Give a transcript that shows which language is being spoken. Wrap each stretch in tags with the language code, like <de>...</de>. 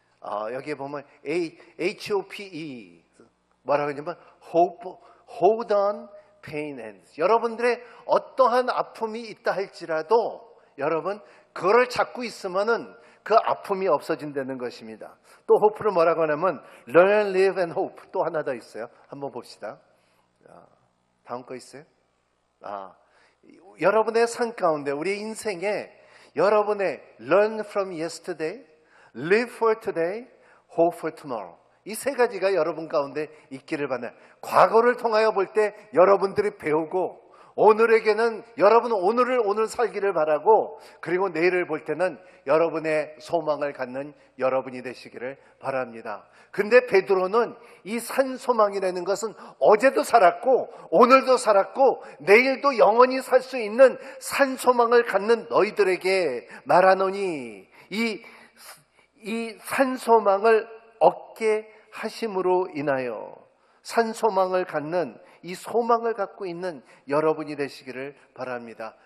<ko>여기에 보면 HOPE 뭐라고 하냐면 hold on, pain ends. 여러분들의 어떠한 아픔이 있다 할지라도 여러분 그거를 잡고 있으면은 그 아픔이 없어진다는 것입니다. 또 hope를 뭐라고 하냐면 learn, live and hope. 또 하나 더 있어요. 한번 봅시다. 다음 거 있어요? 여러분의 삶 가운데 우리 인생에 여러분의</ko> <en>learn from yesterday, live for today, hope for tomorrow.</en> <ko>이 세 가지가 여러분 가운데 있기를 바라요. 과거를 통하여 볼 때 여러분들이 배우고 오늘에게는 여러분은 오늘 살기를 바라고 그리고 내일을 볼 때는 여러분의 소망을 갖는 여러분이 되시기를 바랍니다. 근데 베드로는 이 산 소망이라는 것은 어제도 살았고 오늘도 살았고 내일도 영원히 살 수 있는 산 소망을 갖는 너희들에게 말하노니 이 산 소망을 얻게 하심으로 인하여 산 소망을 갖는 이 소망을 갖고 있는 여러분이 되시기를 바랍니다.</ko>